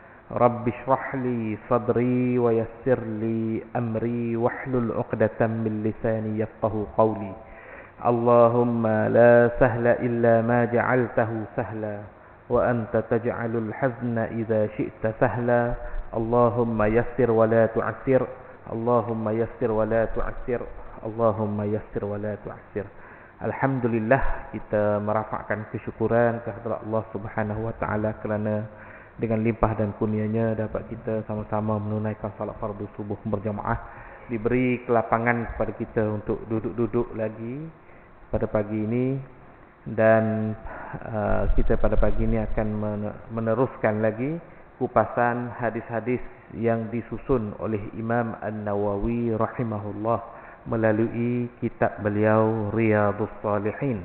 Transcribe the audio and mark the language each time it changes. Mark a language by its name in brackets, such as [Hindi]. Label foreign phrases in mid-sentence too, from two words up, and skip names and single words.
[Arabic] رب اشرح لي صدري ويسر لي أمري واحلل عقدة من لساني يفقهوا قولي. اللهم لا سهل إلا ما جعلته سهلا وأنت تجعل الحزن إذا شئت سهلا. اللهم يسر ولا تعسر. اللهم يسر ولا تعسر. Allahumma yassir wa la tu'assir. اللهم يسر ولا تعسر. [Malay] Alhamdulillah, kita merafakkan kesyukuran kehadrat Allah [Arabic] سبحانه وتعالى [Malay] kerana dengan limpah dan kurnianya dapat kita sama-sama menunaikan salat fardu subuh berjamaah. Diberi kelapangan kepada kita untuk duduk-duduk lagi pada pagi ini, dan kita pada pagi ini akan meneruskan lagi kupasan hadis-hadis yang disusun oleh Imam An-Nawawi rahimahullah melalui kitab beliau Riyadhus Shalihin.